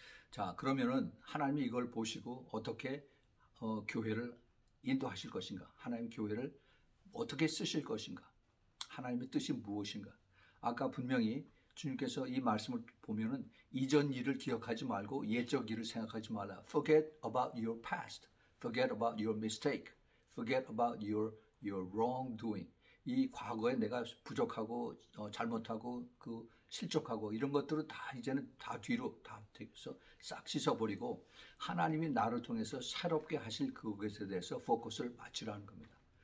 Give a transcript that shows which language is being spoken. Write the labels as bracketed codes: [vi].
[ko] 자, 그러면은 하나님이 이걸 보시고 어떻게 교회를 인도하실 것인가? 하나님 교회를 어떻게 쓰실 것인가? 하나님의 뜻이 무엇인가? 아까 분명히 주님께서 이 말씀을 보면은 이전 일을 기억하지 말고 옛적 일을 생각하지 말라. [en] Forget about your past. Forget about your mistake. Forget about your wrongdoing. [ko] 이 과거에 내가 부족하고 잘못하고 그 실족하고 이런 것들은 다 이제는 다 뒤로 다 돼서 싹 씻어버리고 하나님이 나를 통해서 새롭게 하실 그것에 대해서 포커스를 맞추라는 겁니다.